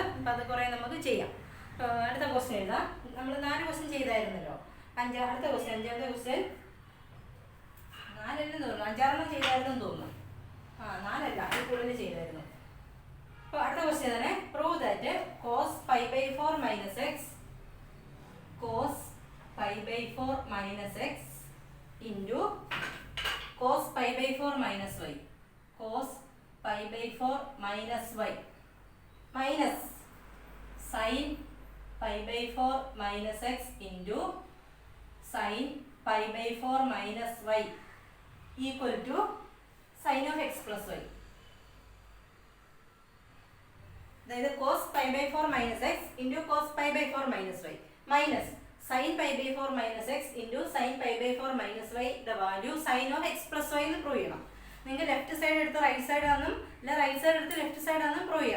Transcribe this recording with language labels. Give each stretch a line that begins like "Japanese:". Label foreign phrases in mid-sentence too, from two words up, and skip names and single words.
Malayalam: അപ്പം അത് കുറേ നമുക്ക് ചെയ്യാം. അടുത്ത ക്വസ്റ്റ്യൻ എഴുതാം. നമ്മൾ 4 ക്വസ്റ്റ്യൻ ചെയ്തായിരുന്നല്ലോ. അടുത്ത ക്വസ്റ്റ്യൻ 5ാമത്തെ ക്വസ്റ്റ്യൻ 4 തോന്നുന്നു, 5-6 ചെയ്തായിരുന്നു തോന്നുന്നു. 4 അല്ല, അത് കൂടുതൽ ചെയ്തായിരുന്നു. അപ്പോൾ അടുത്ത ക്വസ്റ്റ്യൻ തന്നെ,
English: prove that cos π/4 - x cos π/4 - x into cos π/4 - y cos π/4 - y minus sin π/4 - x into sin π/4 - y equal to sin of x plus y.
Malayalam: അതായത്
English: cos π/4 - x into cos π/4 - y minus sin π/4 - x into sin π/4 - y
Malayalam: യുടെ വാല്യൂ
English: sin of x plus y
Malayalam: എന്ന് പ്രൂവ് ചെയ്യണം. നിങ്ങൾക്ക്
English: left side
Malayalam: എടുത്ത്
English: right side
Malayalam: ആണെന്നും അല്ല
English: right side
Malayalam: എടുത്ത്
English: left side
Malayalam: ആണെന്നും പ്രൂവ് ചെയ്യാം.